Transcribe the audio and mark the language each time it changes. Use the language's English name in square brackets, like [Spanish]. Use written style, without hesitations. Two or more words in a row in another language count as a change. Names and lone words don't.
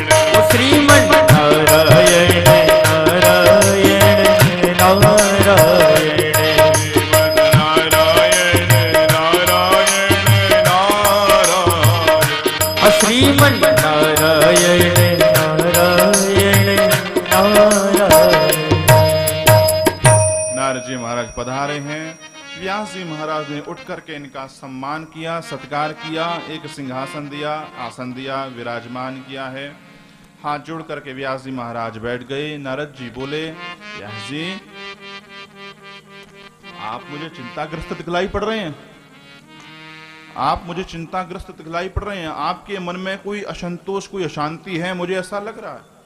[Hindi] श्रीमन नारायण नारायण नारायण, श्रीमन नारायण नारायण नारायण, श्रीमन नारायण नारायण नारायण। नारद जी महाराज पधारे हैं। व्यास जी महाराज ने उठ करके इनका सम्मान किया, सत्कार किया, एक सिंहासन दिया, आसन दिया, विराजमान किया है। हाथ जोड़ करके व्यास जी महाराज बैठ गए। नारद जी बोले, व्यास जी आप मुझे चिंताग्रस्त दिखलाई पड़ रहे हैं, आप मुझे चिंताग्रस्त दिखलाई पड़ रहे हैं, आपके मन में कोई असंतोष, कोई अशांति है, मुझे ऐसा लग रहा है।